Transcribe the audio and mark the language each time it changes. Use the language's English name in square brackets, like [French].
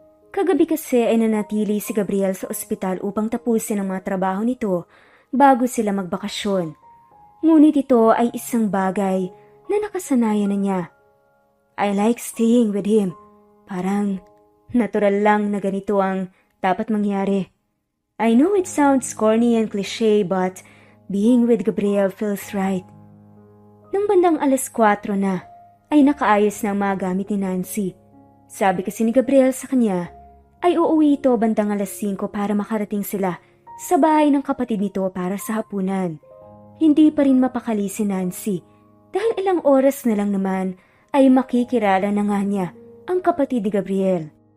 [Filipino] Kagabi kasi ay nanatili si Gabriel sa ospital upang tapusin ang mga trabaho nito bago sila magbakasyon. Ngunit ito ay isang bagay na nakasanayan na niya. [English] I like staying with him. [Filipino] Parang natural lang na ganito ang dapat mangyari. [English] I know it sounds corny and cliché but being with Gabriel feels right. [Filipino] Nang bandang 4:00 na ay nakaayos na ang mga gamit ni Nancy. Sabi kasi ni Gabriel sa kanya ay uuwi ito bandang 5:00 para makarating sila sa bahay ng kapatid nito para sa hapunan. Hindi pa rin mapakali si Nancy dahil ilang oras na lang naman ay makikilala na nga niya ang kapatid ni Gabriel.